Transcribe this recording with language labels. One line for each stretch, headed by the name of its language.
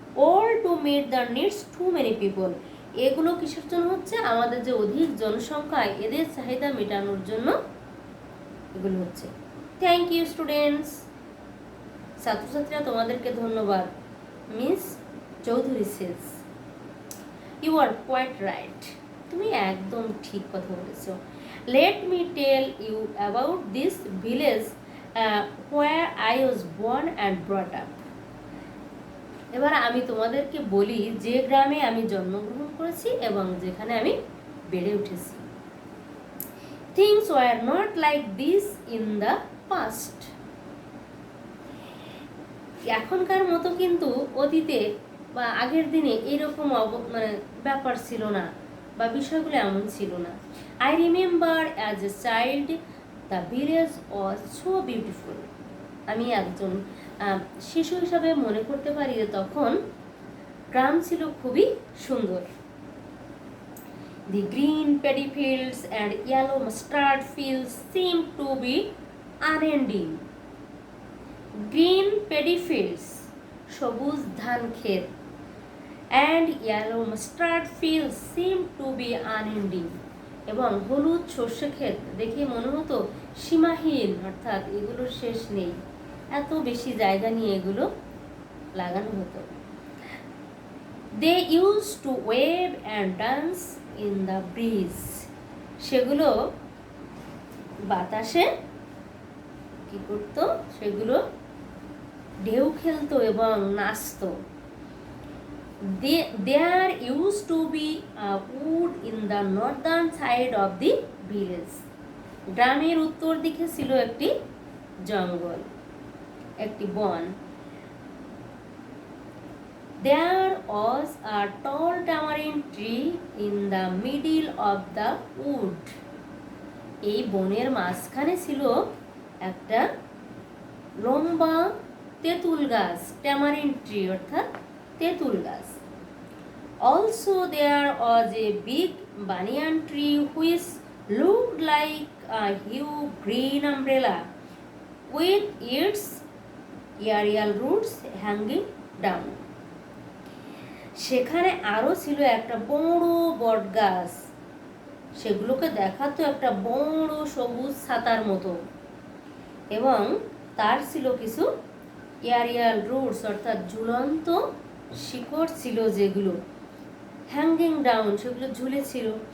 English: all to meet the needs to many people,
Bangla: এগুলো কিসের জন্য হচ্ছে, আমাদের যে অধিক জনসংখ্যা এদের চাহিদা মেটানোর জন্য এগুলো হচ্ছে।
English: thank you students,
Bangla: ছাত্রছাত্রীরা তোমাদেরকে ধন্যবাদ।
English: miss Chowdhury says, you are quite right,
Bangla: তুমি একদম ঠিক কথা বলেছো।
English: Let me tell you about this village where I was born and brought up.
Bangla: এবার আমি তোমাদেরকে বলি যে গ্রামে আমি জন্মগ্রহণ করেছি এবং যেখানে আমি বেড়ে উঠেছি।
English: Things were not like this in the past.
Bangla: এখনকার মতো কিন্তু অতীতে বা আগের দিনে এইরকম মানে ব্যাপার ছিল না, বা বিষয়গুলো এমন ছিল না।
English: I remember as a child the village was so beautiful.
Bangla: আমি একজন শিশু হিসাবে মনে করতে পারি যে তখন গ্রাম ছিল খুবই সুন্দর।
English: The green paddy fields and yellow mustard fields seemed to be unending. Green paddy fields,
Bangla: সবুজ ধান ক্ষেত,
English: and yellow mustard fields seemed to be unending.
Bangla: এবং হলুদ সর্ষে ক্ষেত দেখে মনে হতো সীমাহীন, অর্থাৎ এগুলোর শেষ নেই, এত বেশি জায়গা নিয়ে এগুলো লাগানো হতো।
English: They used to wave and dance in the breeze.
Bangla: সেগুলো বাতাসে কি করতো, সেগুলো ঢেউ খেলতো এবং নাচতো।
English: There used to be a wood in the northern side of the village.
Bangla: গ্রামের উত্তর দিকে ছিল একটি জঙ্গল, একটি বন।
English: There was a tall tamarind tree in the middle of the wood.
Bangla: এই বনের মাঝখানে ছিল একটা লম্বা তেঁতুল গাছ, ট্যামারিন্ড ট্রি অর্থাৎ তেঁতুল গাছ।
English: Also there was a big banyan tree which looked like a huge green umbrella with its aerial roots hanging down.
Bangla: সেখানে আরো ছিল একটা বড় বট গাছ, সেগুলোকে দেখাতো একটা বড় সবুজ ছাতার মতো, এবং তার ছিল কিছু এরিয়াল রুটস অর্থাৎ ঝুলন্ত শিকড় ছিল, যেগুলো
English: hanging down,
Bangla: সেগুলো ঝুলেছিল।